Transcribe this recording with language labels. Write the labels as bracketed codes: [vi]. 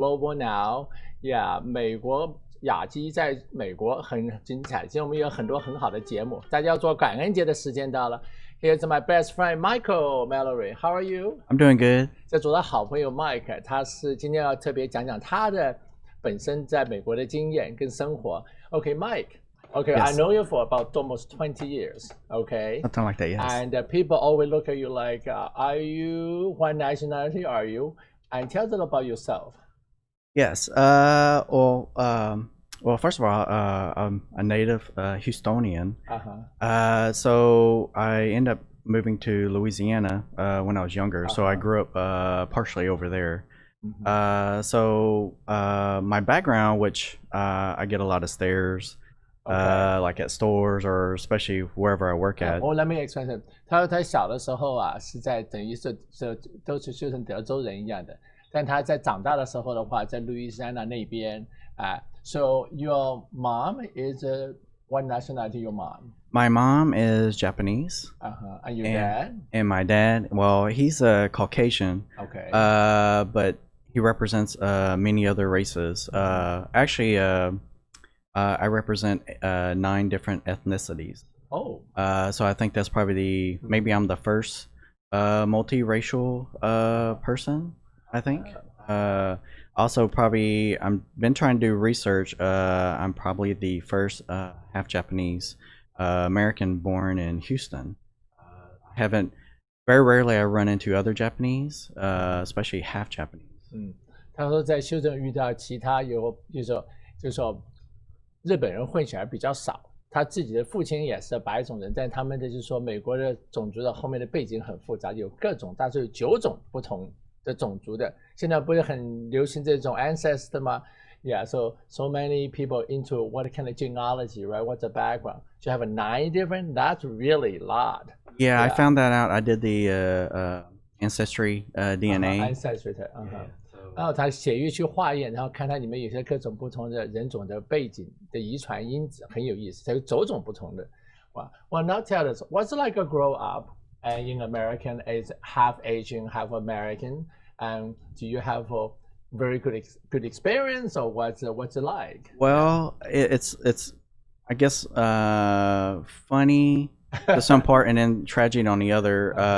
[en] Global Now， yeah， [zh] 美国雅基在美国很精彩，今天我们有很多很好的节目，大家要做感恩节的时间到了。 [en] Here's my best friend Michael Mallory. How are you? I'm doing good. [zh] 这组的好朋友 Mike， 他是今天要特别讲讲他的本身在美国的经验跟生活。 [en] Okay, Mike. Okay, yes. I know you for about almost 20 years. Okay, something like that. Yes. And people always look at you like, are you? What nationality are you? And tell them about yourself. Yes. Well, first of all, I'm a native Houstonian. So I ended up moving to Louisiana when I was younger. So I grew up partially over there. So my background, which I get a lot of stares, like at stores or especially wherever I work at. Let me explain. [zh] 他小的时候啊，是在等于是都是就像德州人一样的。但他在长大的时候的话，在路易斯安那那边啊。 [en] So your mom is what nationality? Your mom? My mom is Japanese. And your dad? And my dad, well, he's a Caucasian. Okay. But he represents many other races. Actually, I represent 9 different ethnicities. Oh. So I think that's probably maybe I'm the first multiracial person. I think. Also, probably I've been trying to do research. I'm probably the first half Japanese American born in Houston. Very rarely I run into other Japanese, especially half Japanese. [zh] 他说在休斯顿遇到其他就是说日本人混血儿比较少。他自己的父亲也是白种人，但他们的就是说美国的种族的后面的背景很复杂，有各种，大致有9种不同的种族的。现在不是很流行这种 ancestor 吗 [en] ？Yeah, so many people into what kind of genealogy, right? What's the background? To have 9 different, that's really a lot. Yeah, I found that out. I did the ancestry DNA. Ancestry. [zh] 然后他血液去化验，然后看它里面有些各种不同的人种的背景的遗传因子，很有意思，它有9种不同的。 [en] 哇 Well, now tell us, what's it like to grow up in American as half Asian, half American, and do you have a very good experience, or what's it like? Well, it's I guess funny to some part, and then tragic on the other.